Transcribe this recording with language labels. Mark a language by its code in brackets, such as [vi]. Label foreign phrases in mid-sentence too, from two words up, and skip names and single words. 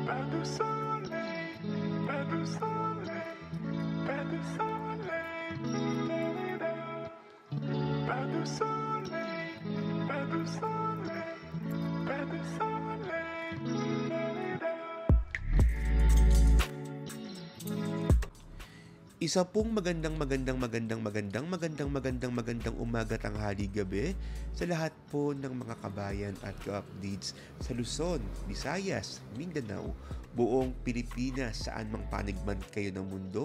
[fr] do soleil, pas de soleil, pas de soleil, da-da-da. Pas de soleil, pas de soleil, pas de soleil, da-da-da. [tl] Isa pong magandang umaga, tanghali, gabi sa lahat po ng mga kabayan at ka-updates sa Luzon, Visayas, Mindanao, buong Pilipinas, saan mang panig man kayo ng mundo.